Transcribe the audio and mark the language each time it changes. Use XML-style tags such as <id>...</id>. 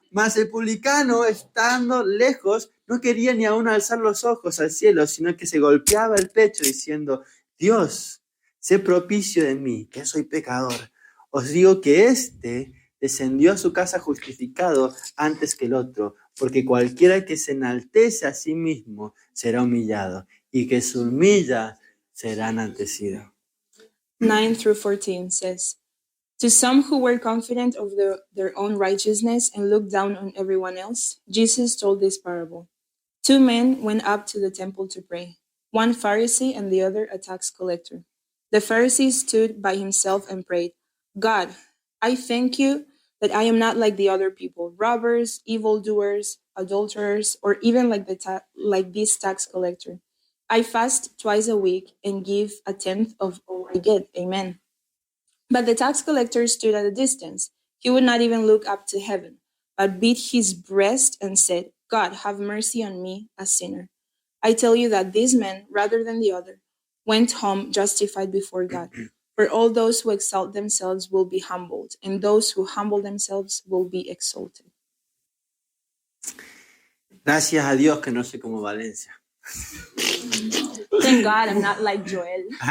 <es>Mas el publicano, estando lejos, no quería ni aún alzar los ojos al cielo, sino que se golpeaba el pecho diciendo, Dios, sé propicio de mí, que soy pecador. Os digo que descendió a su casa justificado antes que el otro, porque cualquiera que se enaltece a sí mismo será humillado, y que se humilla será enaltecido.</es> <en>9-14 says, To some who were confident of their own righteousness and looked down on everyone else, Jesus told this parable. 2 men went up to the temple to pray, one Pharisee and the other a tax collector. The Pharisee stood by himself and prayed, God, I thank you that I am not like the other people, robbers, evildoers, adulterers, or even like this tax collector. I fast twice a week and give 1/10 of all I get. Amen. But the tax collector stood at a distance. He would not even look up to heaven, but beat his breast and said, God, have mercy on me, a sinner. I tell you that this man, rather than the other, went home justified before God. For all those who exalt themselves will be humbled, and those who humble themselves will be exalted.</en> <es>Gracias a Dios que no soy como Valencia.</es> <en>Thank God I'm not like Joel.</en>